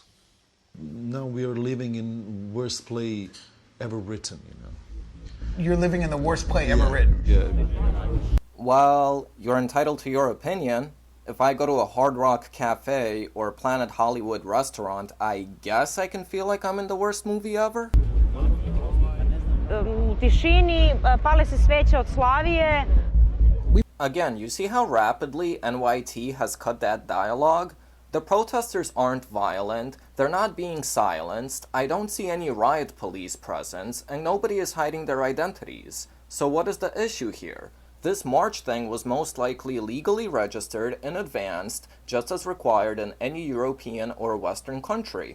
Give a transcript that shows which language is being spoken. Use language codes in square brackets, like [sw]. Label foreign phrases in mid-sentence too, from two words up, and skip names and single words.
[en] Now we are living in worst play ever written, you know. You're living in the worst play ever written. Yeah. Well, you're entitled to your opinion. If I go to a Hard Rock Cafe or Planet Hollywood restaurant, I guess I can feel like I'm in the worst movie ever. [sr] U tišini pale se sveće od Slavije. [en] Again, you see how rapidly NYT has cut that dialogue? The protesters aren't violent, they're not being silenced, I don't see any riot police presence, and nobody is hiding their identities. So what is the issue here? This march thing was most likely legally registered in advance, just as required in any European or Western country.